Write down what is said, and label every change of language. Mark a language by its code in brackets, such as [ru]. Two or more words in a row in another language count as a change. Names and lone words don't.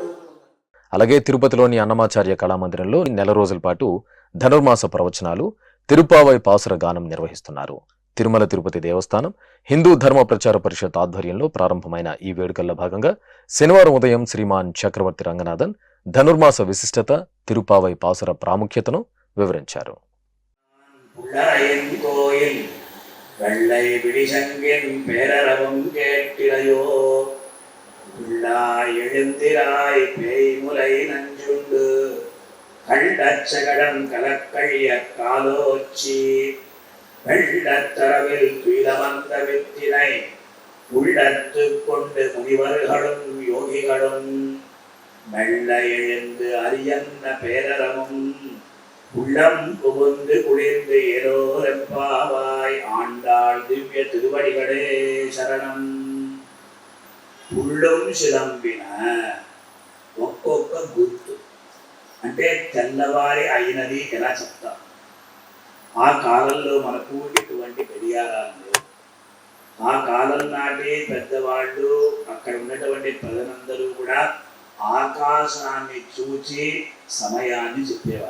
[te] అలాగే తిరుపతిలోని అన్నమాచార్య కళామందిరంలో నెల రోజుల పాటు ధనుర్మాస ప్రవచనాలు, తిరుపావై పాసుర గానం నిర్వహిస్తున్నారు. తిరుమల తిరుపతి దేవస్థానం హిందూ ధర్మ ప్రచార పరిషత్ ఆధ్వర్యంలో ప్రారంభమైన ఈ వేడుకల్లో భాగంగా శనివారం ఉదయం శ్రీమాన్ చక్రవర్తి రంగనాథన్ ధనుర్మాస విశిష్టత, తిరుపావై పాసుర ప్రాముఖ్యతను వివరించారు. [ta] வெள்ளை விழிசங்கின் பேரரவும் கேட்டிலையோ உள்ளாய் எழுந்திராய் பேய்முலை நஞ்சுண்டு கள்ளச்சகடம் கலக்கழிய காலோச்சி வெள்ளத்தரவில் துயிலவந்த வித்தினை உள்ளத்து கொண்டு முனிவர்களும் யோகிகளும் மெல்ல எழுந்து அரியன்ன பேரரவும் உள்ளம் புகுந்து குளிர்ந்து ஏரோரெம்பாவாய் ஆண்டாள் திவ்ய திருவடிகளே சரணம். [te] పుళ్ళం శిలంబిన ఒక్కొక్క గుర్తు అంటే తెల్లవారి అయినది ఎలా చెప్తాం. ఆ కాలంలో మనకు ఎటువంటి గడియారాలు లేవు. ఆ కాలం నాటి పెద్దవాళ్ళు అక్కడ ఉన్నటువంటి ప్రజలందరూ కూడా ఆకాశాన్ని చూచి సమయాన్ని చెప్పేవారు.